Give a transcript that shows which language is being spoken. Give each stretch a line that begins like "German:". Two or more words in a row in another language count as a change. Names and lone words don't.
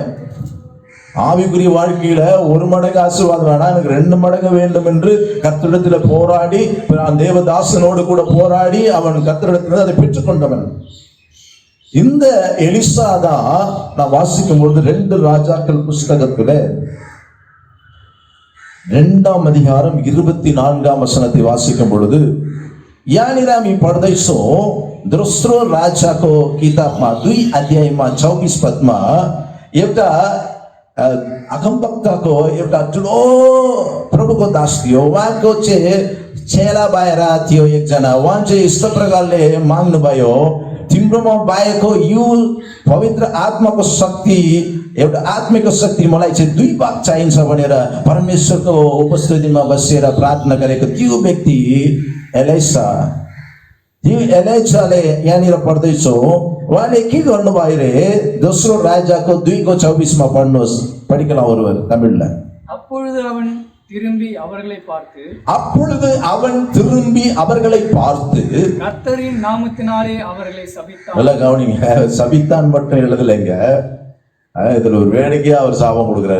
Tamil: ஆவிக்குரிய வாழ்க்கையில 1 மடங்கு ஆசீர்வாதம் வேணா, எனக்கு 2 மடங்கு வேண்டும் என்று கர்த்தரிடத்துல போராடி, தேவதாசனோடு கூட போராடி அவன் கர்த்தரிடத்துல அதை பெற்றுக் கொண்டவன். இந்த எலிசா தான் நான் வாசிக்கும் பொழுது 2 ராஜாக்கள் புஸ்தகத்துல 2ஆம் அதிகாரம் 24ஆம் वचनத்தை வாசிக்கும் பொழுது,
Nepali: यहाँनिर हामी पढ्दैछौँ दोस्रो राजाको किताबमा 2 अध्यायमा 24 पदमा एउटा अगमवक्ताको एउटा ठुलो प्रभुको दास थियो। उहाँको चाहिँ चेला बाहिर थियो एकजना। उहाँ चाहिँ यस्तो प्रकारले माग्नुभयो, तिम्रोमा बाहेको यो पवित्र आत्माको शक्ति, एउटा आत्मिक शक्ति मलाई चाहिँ 2 भाग चाहिन्छ भनेर परमेश्वरको उपस्थितिमा बसेर प्रार्थना गरेको त्यो व्यक्ति एलिसा। त्यो एलिसाले यहाँनिर पढ्दैछौँ, उहाँले के गर्नुभयो रे? दोस्रो राजाको 2:24 मा पढ्नुहोस्,
Tamil: படிக்கலாம் ஒருவர் தமிழ்ல। அப்பொழுது அவன் திரும்பி அவர்களை பார்த்து கர்த்தரின் நாமத்தினாலே அவர்களை சபித்தான். நல்லா கவனிங்க, சபித்தான் மட்டும் எழுதலைங்க, இதுல ஒரு வேடிக்கையா அவர் சாபம் கொடுக்கிறார்.